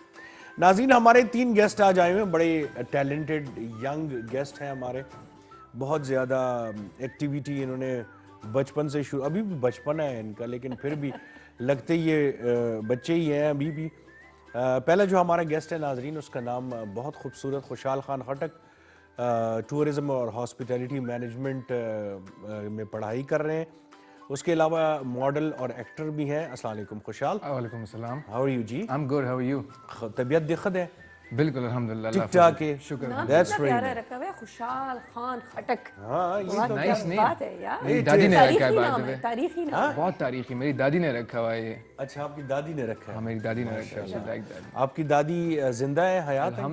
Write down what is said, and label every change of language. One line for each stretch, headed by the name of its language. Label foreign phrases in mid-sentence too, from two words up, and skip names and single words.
Urdu: ناظرین ہمارے 3 گیسٹ آج آئے ہوئے ہیں, بڑے
English: talented young guest
Urdu: ہیں ہمارے, بہت زیادہ ایکٹیویٹی انہوں نے بچپن سے شروع, ابھی بھی بچپن ہے ان کا, لیکن پھر بھی لگتے یہ بچے ہی ہیں ابھی بھی. پہلا جو ہمارا گیسٹ ہے ناظرین, اس کا نام بہت خوبصورت, خوشحال خان خٹک, ٹورزم اور
English: hospitality management
Urdu: میں پڑھائی کر رہے ہیں. اس کے علاوہ ماڈل اور ایکٹر بھی ہیں.
Arabic: السلام علیکم خوشحال. وعلیکم السلام.
English: how are you جی؟ I'm good, how are you?
Urdu: طبیعت دقت ہے؟ بالکل الحمدللہ, ٹھیک ٹھاک ہے, شکر. نام کتنا پیارا رکھا ہوا ہے, خوشحال خان خٹک. ہاں یہ تو
English: nice name.
Urdu: بات ہے یار, میری دادی نے رکھا ہے بعد میں, تاریخی نام. بہت تاریخی, میری دادی نے رکھا ہوا ہے یہ. اچھا آپ کی دادی نے رکھا ہے؟ ہاں میری دادی نے رکھا ہے. آپ کی دادی زندہ ہے, حیات ہے؟